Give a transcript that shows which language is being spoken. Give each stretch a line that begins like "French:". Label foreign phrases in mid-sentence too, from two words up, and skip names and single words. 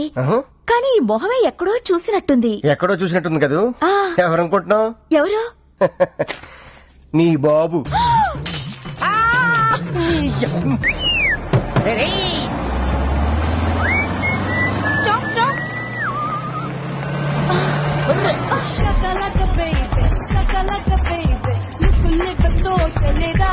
Telugu: కానీ ఈ మొహమే ఎక్కడో చూసినట్టుంది. ఎక్కడో చూసినట్టుంది కదూ. ఎవరనుకుంటున్నావు? ఎవరు? నీ బాబు.
English: stop stop. Shakalaka baby, shakalaka baby, look live to chaleda.